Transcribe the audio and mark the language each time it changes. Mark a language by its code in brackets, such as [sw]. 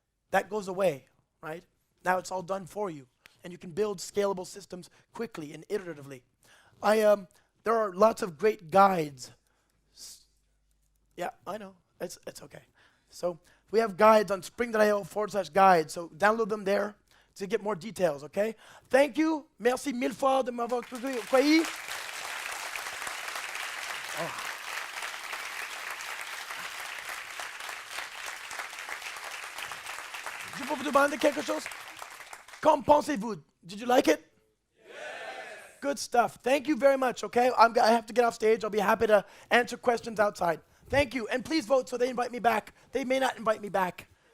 [en] That goes away, right? Now it's all done for you, and you can build scalable systems quickly and iteratively. There are lots of great guides. Yeah, I know. It's okay. So we have guides on spring.io/guide, so download them there to get more details, okay? Thank you. [fr] Merci mille fois de m'avoir accueilli. Je peux vous demander quelque chose? Qu'en pensez-vous? [en] Did you like it? Yes. Good stuff. Thank you very much, okay? I have to get off stage. I'll be happy to answer questions outside. Thank you. And please vote so they invite me back. They may not invite me back.